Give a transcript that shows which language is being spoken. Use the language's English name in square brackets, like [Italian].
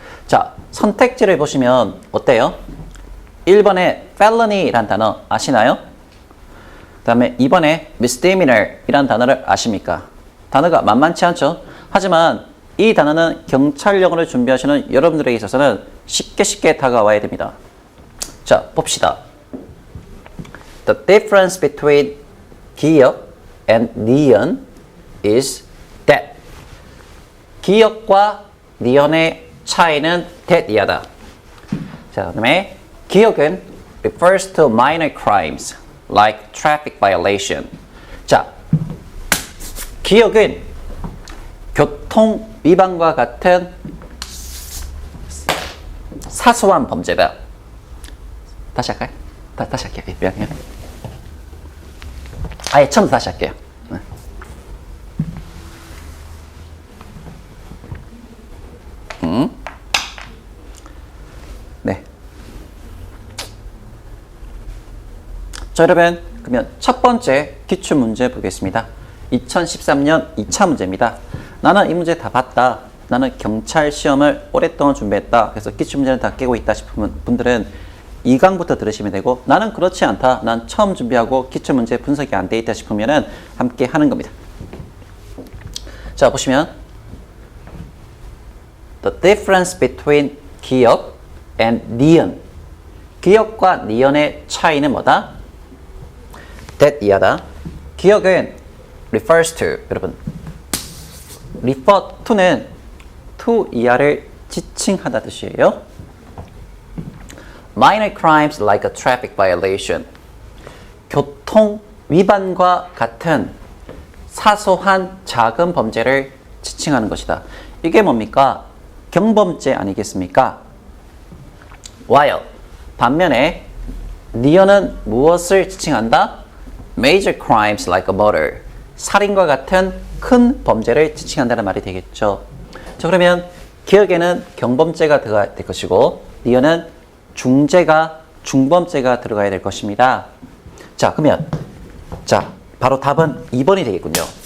[Korean] 자, 선택지를 보시면 어때요? 1번에 felony라는 단어 아시나요? 그 다음에 2번에 misdemeanor이라는 단어를 아십니까? 단어가 만만치 않죠? 하지만 이 단어는 경찰 영어를 준비하시는 여러분들에게 있어서는 쉽게 다가와야 됩니다. 자, 봅시다. [English] The difference between 기역 and 니은 is that. [Korean] 기역과 니은의 차이는 that 이하다. 자, 그 다음에 [English] 기역은 refers to minor crimes like traffic violation. [Korean] 자, 기역은 교통 위반과 같은 사소한 범죄다. 다시 할까요? 다시 할게요. 미안해요. 아예 처음부터 다시 할게요. 네. 자, 여러분, 그러면 첫 번째 기출 문제 보겠습니다. 2013년 2차 문제입니다. 나는 이 문제 다 봤다. 나는 경찰 시험을 오랫동안 준비했다. 그래서 기출 문제는 다 깨고 있다 싶으면 분들은 2강부터 들으시면 되고, 나는 그렇지 않다. 난 처음 준비하고 기출 문제 분석이 안 돼 있다 싶으면은 함께 하는 겁니다. 자, 보시면 [English] The difference between 기역 and 니은. [Korean] 기역과 니은의 차이는 뭐다? that 이하다. [English] 기역은 refers to. [Korean] 여러분, refer to는 to 이하를 지칭하다 뜻이에요. [English] Minor crimes like a traffic violation. [Korean] 교통 위반과 같은 사소한 작은 범죄를 지칭하는 것이다. 이게 뭡니까? 경범죄 아니겠습니까? [English] While [Korean] 반면에 니은은 무엇을 지칭한다? [English] Major crimes like a murder. [Korean] 살인과 같은 큰 범죄를 지칭한다는 말이 되겠죠. 자, 그러면 기억에는 경범죄가 들어가야 될 것이고, 니은은 중범죄가 들어가야 될 것입니다. 자, 그러면 자, 바로 답은 2번이 되겠군요.